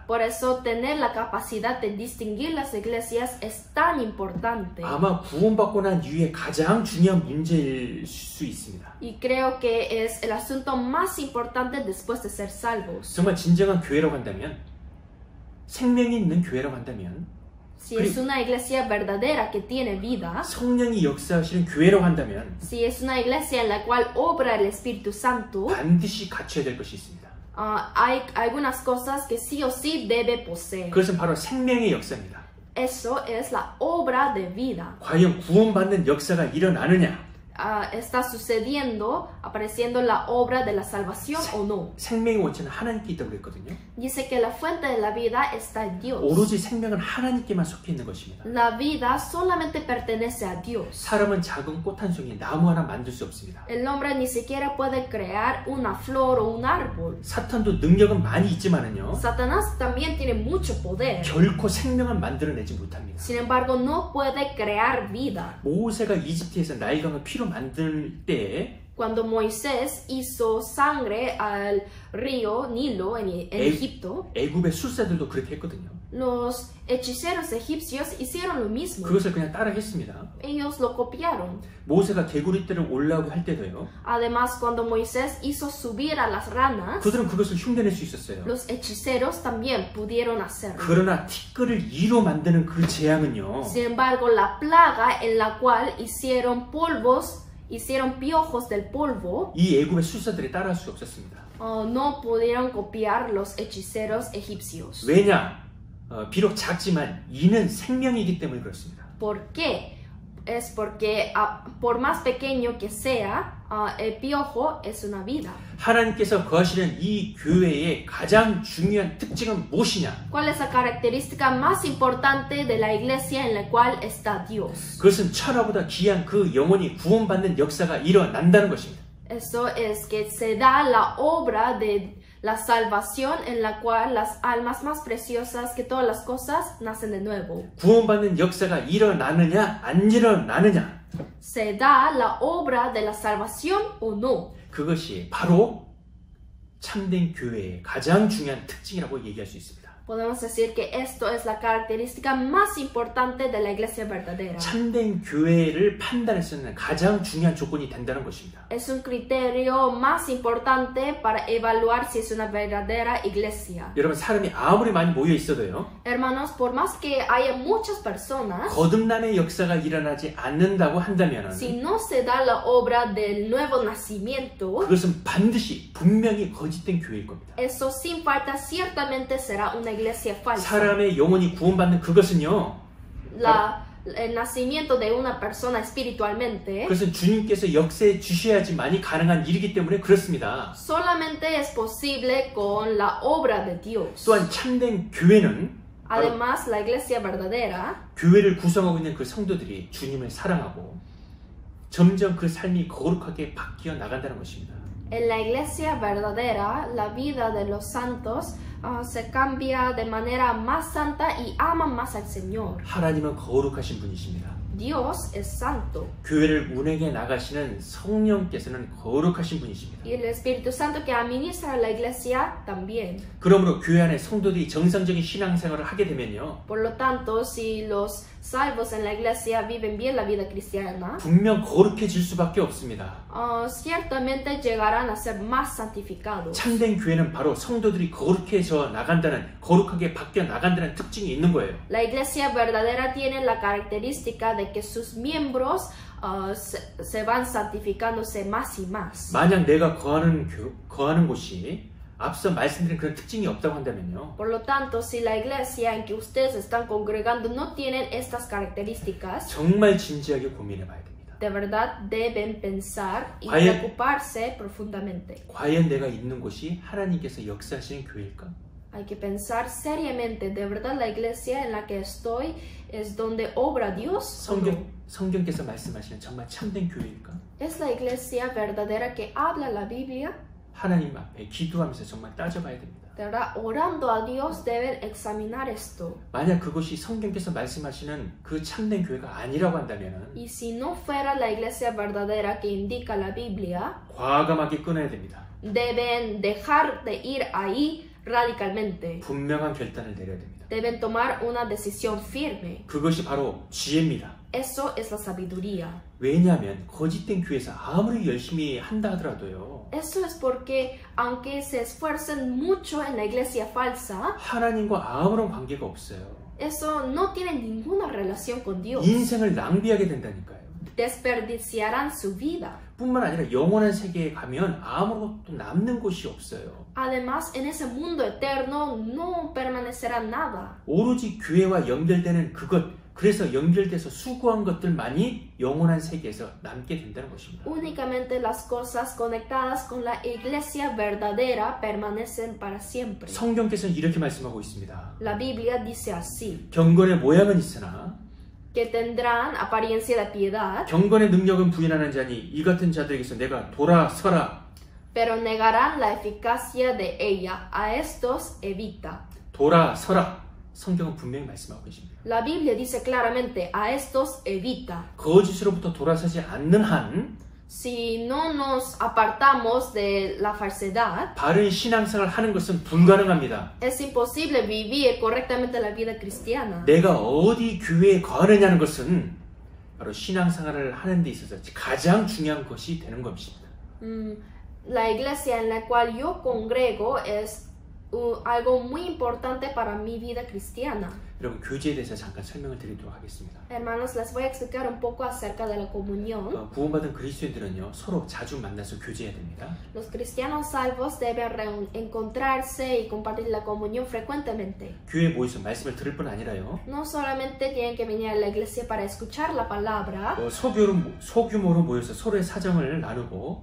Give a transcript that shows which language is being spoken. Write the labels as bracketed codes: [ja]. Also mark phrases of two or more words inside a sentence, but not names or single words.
[es] Por eso tener la capacidad de distinguir las iglesias es tan importante. [ko] 아마 구원받고 난 이후에 가장 중요한 문제일 수 있습니다. [es] Y creo que es el asunto más importante después de ser salvos. [ko] 정말 진정한 교회라고 한다면, 생명이 있는 교회라고 한다면, [es] Si es una iglesia verdadera que tiene vida, [ko] 성령이 역사하시는 교회라고 한다면 [es] si es una iglesia en la cual obra el Espíritu Santo, [ko] 반드시 갖춰야 될 것이 있습니다. [es] hay algunas cosas que sí o sí debe poseer. [ko] 그것은 바로 생명의 역사입니다. [es] Eso es la obra de vida. [ko] 과연 구원받는 역사가 일어나느냐? [es] ¿Está sucediendo, apareciendo la obra de la salvación o no? [ko] 생명의 원천은 하나님께 있다고 그랬거든요. [es] Dice que la fuente de la vida está en Dios. [ko] 오로지 생명은 하나님께만 속해 있는 것입니다. [es] La vida solamente pertenece a Dios. [ko] 사람은 작은 꽃 한 송이, 나무 하나 만들 수 없습니다. [es] El hombre ni siquiera puede crear una flor o un árbol. [ko] 사탄도 능력은 많이 있지만은요, [es] Satanás también tiene mucho poder. [ko] 결코 생명은 만들어내지 못합니다. [es] Sin embargo, no puede crear vida. [ko] 모세가 이집트에서 나일강을 피로 만들 때에 [es] Cuando Moisés hizo sangre al río Nilo en Egipto, [ko] 애굽의 술사들도 그렇게 했거든요. [es] los hechiceros egipcios hicieron lo mismo. [ko] 그것을 그냥 따라 했습니다. [es] Ellos lo copiaron. [ko] 모세가 개구리떼를 올라오고 할 때도요, [es] Además, cuando Moisés hizo subir a las ranas, [ko] 그들은 그것을 흉내낼 수 있었어요. [es] los hechiceros también pudieron hacerlo. [ko] 그러나 티끌을 이로 만드는 그 재앙은요, [es] Sin embargo, la plaga en la cual hicieron polvos hicieron piojos del polvo, [ko] 이 애굽의 술사들이 따라할 수 없었습니다. [es] no pudieron copiar los hechiceros egipcios. [ko] 왜냐? 비록 작지만 이는 생명이기 때문에 그렇습니다. [es] ¿Por qué? Es porque por más pequeño que sea, el piojo es una vida. [ko] 하나님께서 거하시는 이 교회의 가장 중요한 특징은 무엇이냐? [es] ¿Cuál es la característica más importante de la iglesia en la cual está Dios? [ko] 그것은 천하보다 귀한 그 영혼이 구원받는 역사가 일어난다는 것입니다. [es] Eso es que se da la obra de la salvación en la cual las almas más preciosas que todas las cosas nacen de nuevo. [ko] 구원받는 역사가 일어나느냐 안 일어나느냐, [es] ¿Se da la obra de la salvación o no? [ko] 그것이 바로 참된 교회의 가장 중요한 특징이라고 얘기할 수 있습니다. [es] Podemos decir que esto es la característica más importante de la iglesia verdadera. [ko] 참된 교회를 판단할 수 있는 가장 중요한 조건이 된다는 것입니다. [es] Es un criterio más importante para evaluar si es una verdadera iglesia. [ko] 여러분, 사람이 아무리 많이 모여 있어도요, [es] Hermanos, por más que haya muchas personas, [ko] 거듭남의 역사가 일어나지 않는다고 한다면 [es] si no se da la obra del nuevo nacimiento, [ko] 그것은 반드시 분명히 거짓된 교회일 겁니다. [es] eso sin falta ciertamente será una iglesia falsa. [ko] 사람의 영혼이 구원받는 그것은요, [es] El nacimiento de una persona espiritualmente [ko] 그것은 주님께서 역사해 주셔야지만이 가능한 일이기 때문에 그렇습니다. [es] solamente es posible con la obra de Dios. [ko] 또한 참된 교회는 [es] Además, la iglesia verdadera, [ko] 교회를 구성하고 있는 그 성도들이 주님을 사랑하고 점점 그 삶이 거룩하게 바뀌어 나간다는 것입니다. [es] en la iglesia verdadera, la vida de los santos se cambia de manera más santa y aman más al Señor. [ko] 하나님은 거룩하신 분이십니다. [es] Dios es santo. [ko] 교회를 운행해 나가시는 성령께서는 거룩하신 분이십니다. [es] Y el Espíritu Santo que administra la iglesia también. [ko] 그러므로 교회 안에 성도들이 정상적인 신앙생활을 하게 되면요, [es] Por lo tanto, si los salvos en la iglesia viven bien la vida cristiana, [ko] 분명 거룩해질 수밖에 없습니다. [es] ciertamente llegarán a ser más santificados. [ko] 참된 교회는 바로 성도들이 거룩해져 나간다는, 거룩하게 바뀌어 나간다는 특징이 있는 거예요. [es] La iglesia verdadera tiene la característica de que sus miembros se van santificándose más y más. [ko] 만약 내가 거하는 곳이 앞서 말씀드린 그런 특징이 없다고 한다면요, [es] Por lo tanto, si la iglesia en que ustedes están congregando no tienen estas características, [ko] 정말 진지하게 고민해 봐야 됩니다. [es] de verdad deben pensar y [ko] 과연- [es] preocuparse profundamente. [ko] 과연 내가 있는 곳이 하나님께서 역사하시는 교회일까? [es] Hay que pensar seriamente, ¿de verdad la iglesia en la que estoy es donde obra Dios? ¿O no? [ko] 성경께서 말씀하시는 정말 참된 교회일까? [es] ¿Es la iglesia verdadera que habla la Biblia? [ko] 하나님 앞에 기도하면서 정말 따져봐야 됩니다. [es] De verdad, orando a Dios deben examinar esto. [ko] 만약 그것이 성경께서 말씀하시는 그 참된 교회가 아니라고 한다면 [es] Y si no fuera la iglesia verdadera que indica la Biblia, [ko] 과감하게 끊어야 됩니다. [es] deben dejar de ir ahí radicalmente. [ko] 분명한 결단을 내려야 됩니다. [es] Deben tomar una decisión firme. [ko] 그것이 바로 지혜입니다. [es] Eso es la sabiduría. [ko] 왜냐하면 거짓된 교회에서 아무리 열심히 한다 하더라도요, [es] Eso es porque, aunque se esfuercen mucho en la iglesia falsa, [ko] 하나님과 아무런 관계가 없어요. [es] eso no tiene ninguna relación con Dios. [ko] 인생을 낭비하게 된다니까요. [es] Desperdiciarán su vida. [ko] 뿐만 아니라 영원한 세계에 가면 아무것도 남는 곳이 없어요. [es] Además, en ese mundo eterno no permanecerá nada. [ko] 오로지 교회와 연결되는 그것, 그래서 연결돼서 수고한 것들만이 영원한 세계에서 남게 된다는 것입니다. [es] Únicamente las cosas conectadas con la iglesia verdadera permanecen para siempre. [ko] 성경께서는 이렇게 말씀하고 있습니다. [es] La Biblia dice así, [ko] 경건의 모양은 있으나 [es] que tendrán apariencia de piedad, [ko] 경건의 능력은 부인하는 자니 이 같은 자들에게서 내가 돌아서라. [es] pero negarán la eficacia de ella. A estos evita. [ko] 돌아서라. 성경은 분명히 말씀하고 계십니다. [es] La Biblia dice claramente, a estos evita. [ko] 거짓으로부터 돌아서지 않는 한 [es] Si no nos apartamos de la falsedad, [ko] 바른 신앙생활을 하는 것은 불가능합니다. [es] es imposible vivir correctamente la vida cristiana. [ko] 내가 어디 교회에 거하느냐는 것은 바로 신앙생활을 하는 데 있어서 가장 중요한 것이 되는 것입니다. [es] La iglesia en la cual yo congrego es algo muy importante para mi vida cristiana. [ko] 여러분 교제에 대해서 잠깐 설명을 드리도록 하겠습니다. [es] Hermanos, les voy a explicar un poco acerca de la comunión. [ko] 구원받은 그리스도인들은요 서로 자주 만나서 교제해야 됩니다. [es] Los cristianos salvos deben encontrarse y compartir la comunión frecuentemente. [ko] 교회에 모여서 말씀을 들을 뿐 아니라요. [es] No solamente tienen que venir a la iglesia para escuchar la palabra, [ko] 소규모로 모여서 서로의 사정을 나누고